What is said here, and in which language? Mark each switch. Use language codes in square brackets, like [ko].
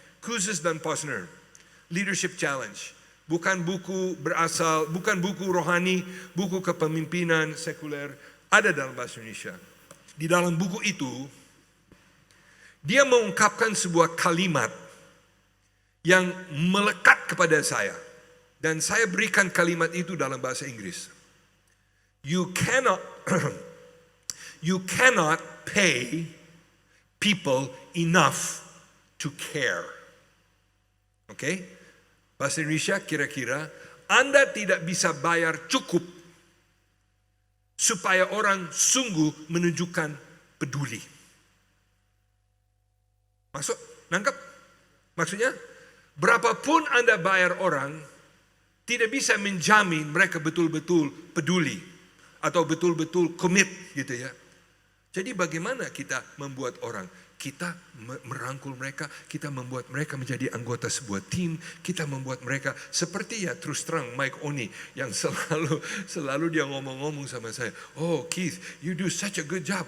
[id] Kouzes dan Posner, Leadership Challenge. Bukan buku rohani, buku kepemimpinan sekuler, ada dalam bahasa Indonesia. Di dalam buku itu, dia mengungkapkan sebuah kalimat yang melekat kepada saya. Dan saya berikan kalimat itu dalam bahasa Inggris. [en] You cannot pay people enough to care. [id] Oke? Bahasa Indonesia kira-kira, Anda tidak bisa bayar cukup supaya orang sungguh menunjukkan peduli. Nangkap? Maksudnya, berapapun Anda bayar orang, tidak bisa menjamin mereka betul-betul peduli atau betul-betul komit gitu ya. Jadi bagaimana kita membuat orang? Kita merangkul mereka, kita membuat mereka menjadi anggota sebuah tim, kita membuat mereka seperti ya terus terang Mike Oni yang selalu dia ngomong-ngomong sama saya. [en] Oh Keith, you do such a good job.